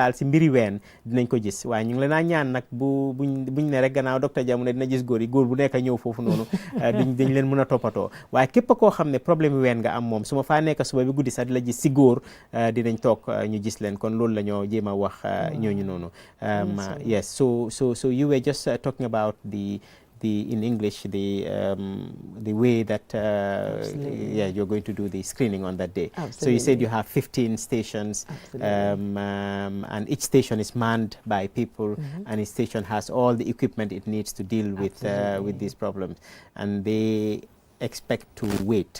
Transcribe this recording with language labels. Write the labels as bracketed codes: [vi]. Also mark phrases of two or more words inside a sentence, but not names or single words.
[wo] daal si mbiri ween dinañ ko gis waaye ñu ngi leen a ñaan nag buñ ne rek gannaaw docteur Jah mu ne dina gis góor yi góor bu nekk ñëw foofu noonu dañ leen mun a toppatoo waaye képp koo xam ne problème yi ween nga am moom su ma faa nekk suba bi guddi sax di la gis si góor dinañ toog ñu gis leen kon loolu la ñoo jéem a wax ñooñu noonu [en] yes so you were just talking about the in English the way that you're going to do the screening on that day. Absolutely. So you said you have 15 stations, and each station is manned by people, and each station has all the equipment it needs to deal with these problems, and they expect to wait.